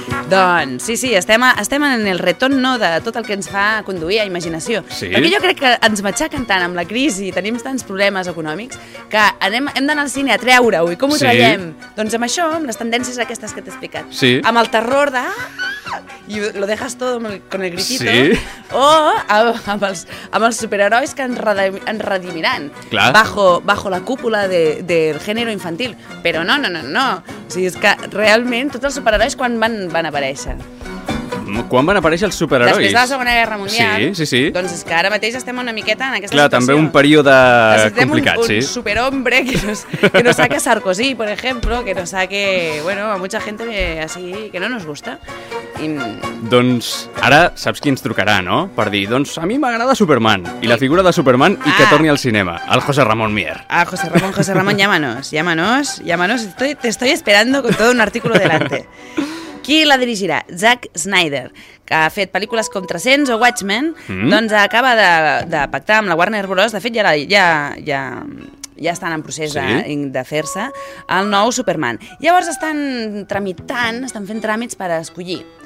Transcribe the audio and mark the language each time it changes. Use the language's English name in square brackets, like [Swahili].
[Catalan] Doncs, sí, estem en el retorno de tot el que ens fa conduir a imaginació. Sí. Perquè jo crec que ens matxacen tant amb la crisi i tenim tants problemes econòmics que hem d'anar al cine a treure-ho. I com ho traiem? Doncs amb això, amb les tendències aquestes que t'he explicat. Sí. Amb el terror de... [Spanish] i lo dejas todo con el gritito, [Catalan] sí. O amb els superherois que ens redimiran [Spanish] bajo la cúpula [Catalan] del gènere infantil. Però no. O sigui, és que realment tots els superherois quan van aparèixer? Quan van aparèixer els superherois? Després de la Segona Guerra Mundial. Sí. Doncs és que ara mateix estem una miqueta en aquesta situació. També un període complicat, [Spanish] sí. Un superhombre que no saque Sarkozy, [Catalan] per exemple, [Spanish] que no saque, bueno, a mucha gente así, que no nos gusta. [Catalan] I... Doncs ara saps qui ens trucarà, no? Per dir, doncs a mi m'agrada Superman, i la figura de Superman, i que torni al cinema, el José Ramón Mier. [Spanish] Ah, José Ramón, llámanos, te estoy esperando con todo un artículo delante. [Catalan] Qui la dirigirà? Zack Snyder, que ha fet pel·lícules com 300 o Watchmen, doncs acaba de pactar amb la Warner Bros. De fet, ja estan en procés de fer-se el nou Superman. Llavors estan fent tràmits per escollir.